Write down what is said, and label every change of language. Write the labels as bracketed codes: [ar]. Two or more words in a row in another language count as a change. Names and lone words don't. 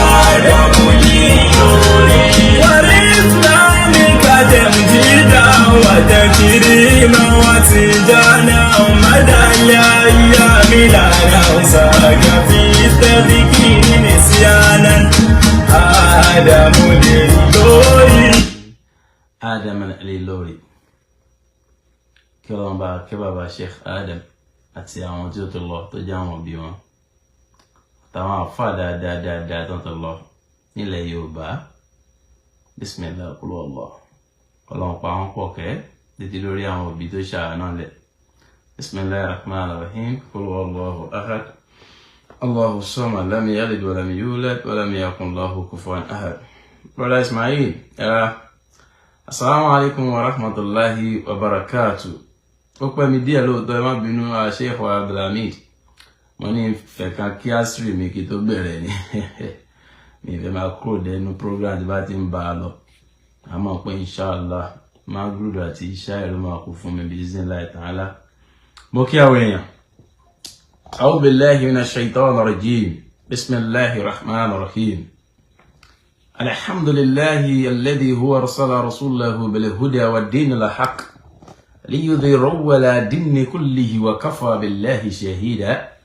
[ar] ورثنا منك تمجيدا وتكريما وتجانا ومدى الأيام لا ننساك في التذكير نسيانا آدم الإلهي [yo] Adam al-Ilori kí Ọlọ́run bá kí bàbá Sheikh Adam àti àwọn tí ó ti lọ tó jẹ́ àwọn òbí wọn àtàwọn àfáà dáadáa tó ti lọ nílẹ̀ Yorùbá Bismillah kúlú ọlọ́ Ọlọ́run pa wọn pọ̀ kẹ́ títí lórí àwọn òbí tó ṣàánú lẹ̀ [ar] بسم الله الرحمن الرحيم قل الله أحد الله الصمد لم يلد ولم يولد ولم يكن له كفوا أحد. Brother Ismail, السلام عليكم ورحمة الله وبركاته. [yo] Ó pẹ́ mi díẹ̀ lóòótọ́ ẹ má bínú Sheikh Abdulhamid. Mo ní fẹ́ kan kí àṣírí mi kí tó bẹ̀rẹ̀ ni. Mi fẹ́ máa kúrò dẹnu program tí bá ti ń bá a lọ. A mọ̀ pé inshallah Maghrib àti Isha ló máa kú fún mi [ar] بإذن الله تعالى. [yo] Mo kí àwọn èèyàn. [ar] أعوذ بالله من الشيطان الرجيم. بسم الله الرحمن الرحيم. الحمد لله الذي هو أرسل رسوله بالهدى والدين الحق ليظهره على الدين كله وكفى بالله شهيدا